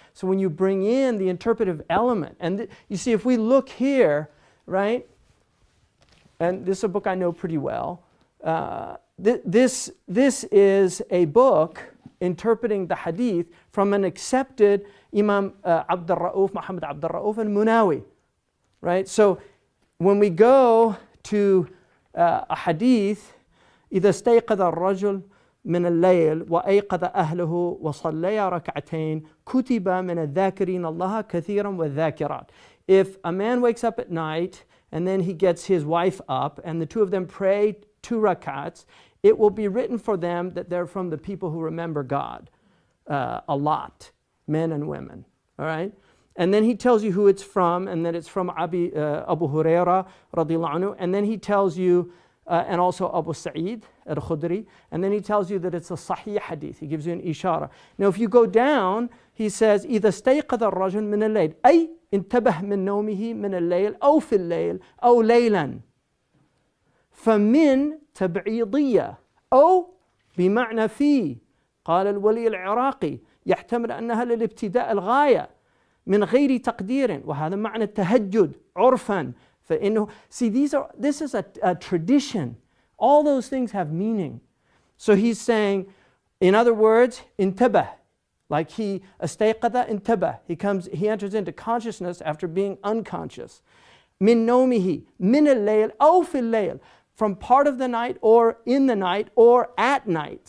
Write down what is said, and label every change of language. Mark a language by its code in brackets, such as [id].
[en] So when you bring in the interpretive element, and you see, if we look here, right, and this is a book I know pretty well. This is a book interpreting the hadith from an accepted Imam Abdul Ra'uf, Muhammad Abdul Ra'uf al-Munawi, right? So when we go to a hadith, [ar] إذا استيقظ الرجل من الليل وأيقظ أهله وصليا ركعتين كتب من الذاكرين الله كثيرا والذاكرات. [en] If a man wakes up at night and then he gets his wife up and the two of them pray 2 rakats, it will be written for them that they're from the people who remember God a lot, men and women, all right? And then he tells you who it's from, and that it's from Abu Huraira radiallahu anhu, and then he tells you, and also Abu Sa'id al-Khudri, and then he tells you that it's a sahih hadith. He gives you an ishara. Now if you go down, he says, [ar] إِذَا اسْتَيْقَظَ الرَّجُلُ مِنَ اللَّيْلِ أي انتبه من نومه من الليل أو في الليل أو ليلا. فمن تبعيضية أو بمعنى في. قال الولي العراقي يحتمل أنها للابتداء الغاية من غير تقدير، وهذا معنى التهجد عرفا. [en] فإنه see this is a tradition. All those things have meaning. So he's saying, in other words, انتبه, like he استيقظ انتبه. He enters into consciousness after being unconscious. [ar] من نومه من الليل أو في الليل, [en] from part of the night or in the night or at night.